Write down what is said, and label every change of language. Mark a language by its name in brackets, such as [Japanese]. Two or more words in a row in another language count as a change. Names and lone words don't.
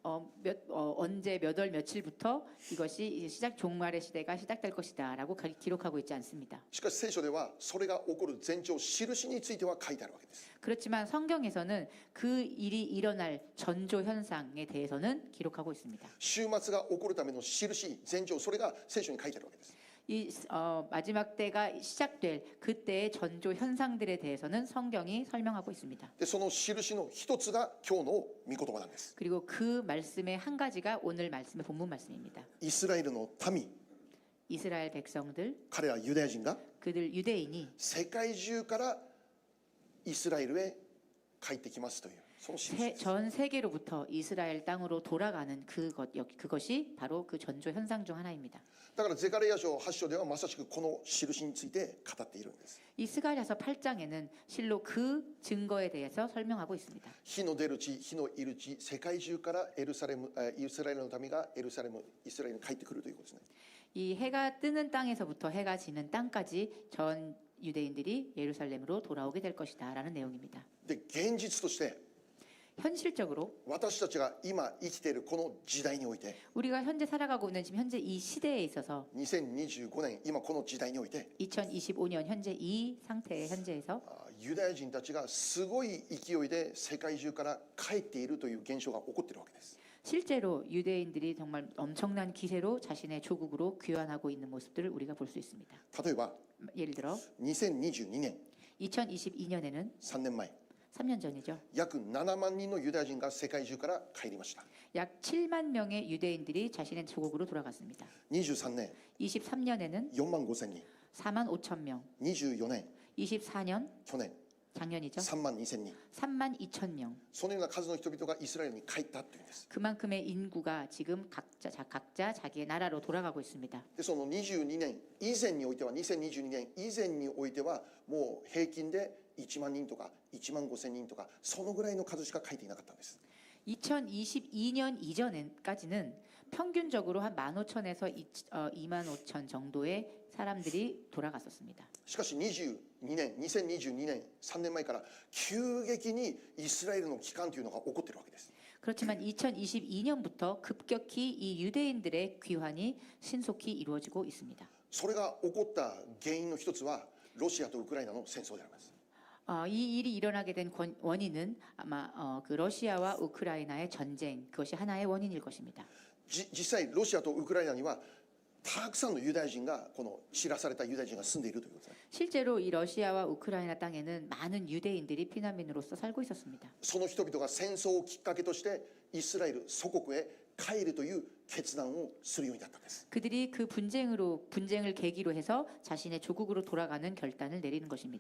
[Korean] 언제 몇 월 며칠부터 이것이 종말의 시대가 시작될 것이다라고 기록하고 있지 않습니다. [Japanese] しかし聖書ではそれが起こる前兆印については書いてあるわけです。 [Korean] 그렇지만 성경에서는 그 일이 일어날 전조 현상에 대해서는 기록하고 있습니다. [Japanese] 終末が起こるための印前兆それが聖書に書いてあるわけです。 [Korean] 이 마지막 때가 시작될 그때의 전조 현상들에 대해서는 성경이 설명하고 있습니다. [Japanese] でその印の一つが今日の御言葉なんです。 [Korean] 그리고 그 말씀의 한 가지가 오늘 말씀의 본문 말씀입니다. [Japanese] イスラエルの民、 [Korean] 이스라엘 백성들, [Japanese] 彼らユダヤ人が [Korean] 그들 유대인이 [Japanese] 世界中からイスラエルへ帰ってきますというその印です。 [Korean] 전 세계로부터 이스라엘 땅으로 돌아가는 그것이 바로 그 전조 현상 중 하나입니다. [Japanese] だからゼカリヤ書8章ではまさしくこの印について語っているんです。 [Korean] 이 스가랴서 8장에는 실로 그 증거에 대해서 설명하고 있습니다. [Japanese] 火の出る地、火のいる地、世界中からイスラエルの民がイスラエルに帰ってくるということですね。 [Korean] 이 해가 뜨는 땅에서부터 해가 지는 땅까지 전 유대인들이 예루살렘으로 돌아오게 될 것이다라는 내용입니다. [Japanese] で現実として [Korean] 현실적으로 [Japanese] 私たちが今生きているこの時代において [Korean] 우리가 현재 살아가고 있는 지금 현재 이 시대에 있어서 [Japanese] 2025 年今この時代において [Korean] 2025년 현재 이 상태의 현재에서 [Japanese] ユダヤ人たちがすごい勢いで世界中から帰っているという現象が起こっているわけです。 [Korean] 실제로 유대인들이 정말 엄청난 기세로 자신의 조국으로 귀환하고 있는 모습들을 우리가 볼 수 있습니다. [Japanese] 例えば [Korean] 예를 들어 [Japanese] 2022年 [Korean] 2022년에는 [Japanese] 3 年前 [Korean] 3년 전이죠. [Japanese] 約7万人のユダヤ人が世界中から帰りました。 [Korean] 약 7만 명의 유대인들이 자신의 조국으로 돌아갔습니다. [Japanese] 23年 [Korean] 23년에는 [Japanese] 4 万5千人 [Korean] 4만 5천 명, [Japanese] 24年 [Korean] 24년 [Japanese] 去年 [Korean] 작년이죠. [Japanese] 3万2千人 [Korean] 3만 2천 명. [Japanese] そのような数の人々がイスラエルに帰ったというんです。 [Korean] 그만큼의 인구가 지금 각자 자기의 나라로 돌아가고 있습니다. [Japanese] でその22年以前においては2022年以前においてはもう平均で1万人とか1万5千人とかそのぐらいの数しか帰っていなかったんです。 [Korean] 2022년 이전까지는 평균적으로 한 15,000에서 25,000 정도의 사람들이 돌아갔었습니다. [Japanese] しかし22年2022年3年前から急激にイスラエルの帰還というのが起こっているわけです。 [Korean] 그렇지만 2022년부터 급격히 이 유대인들의 귀환이 신속히 이루어지고 있습니다. [Japanese] それが起こった原因の一つはロシアとウクライナの戦争であります。 [Korean] 이 일이 일어나게 된 원인은 아마 그 러시아와 우크라이나의 전쟁 그것이 하나의 원인일 것입니다. [Japanese] 実際ロシアとウクライナにはたくさんのユダヤ人がこの散らされたユダヤ人が住んでいるということです。 [Korean] 실제로 이 러시아와 우크라이나 땅에는 많은 유대인들이 피난민으로서 살고 있었습니다. [Japanese] その人々が戦争をきっかけとしてイスラエル祖国へ帰るという決断をするようになったんです。 [Korean] 그들이 그 분쟁을 계기로 해서 자신의 조국으로 돌아가는 결단을 내리는 것입니다.